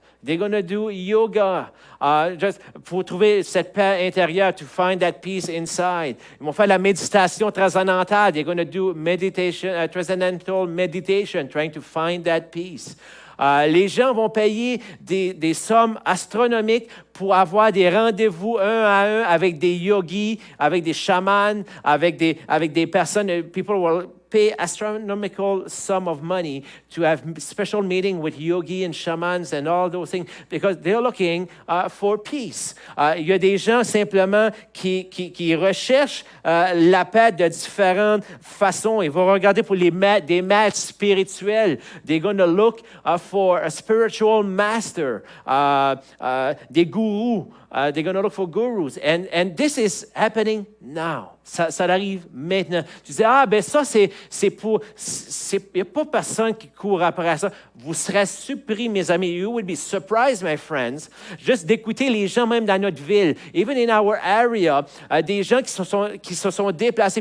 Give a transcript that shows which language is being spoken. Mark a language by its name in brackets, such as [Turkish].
[English] They're going to do yoga. Just [French] pour trouver cette paix intérieure, [English] to find that peace inside. [French] Ils vont faire la méditation transcendantale. [English] They're going to do meditation, transcendental meditation, trying to find that peace. [French] Les gens vont payer des sommes astronomiques pour avoir des rendez-vous un à un avec des yogis, avec des chamans, avec des personnes. [English] People will pay astronomical sum of money to have special meeting with yogi and shamans and all those things because they're looking for peace. [French] Il y a des gens simplement qui recherchent la paix de différentes façons. Ils vont regarder pour des maîtres spirituels. [English] They're going to look for a spiritual master, des gurus. They're going to look for gurus. And this is happening now. [French] Ça arrive maintenant. Tu dis, ben ça, c'est pour... Il n'y a pas personne qui court après ça. Vous serez surpris, mes amis. [English] You will be surprised, my friends, [French] juste d'écouter les gens même dans notre ville. [English] Even in our area, [French] des gens qui se sont déplacés.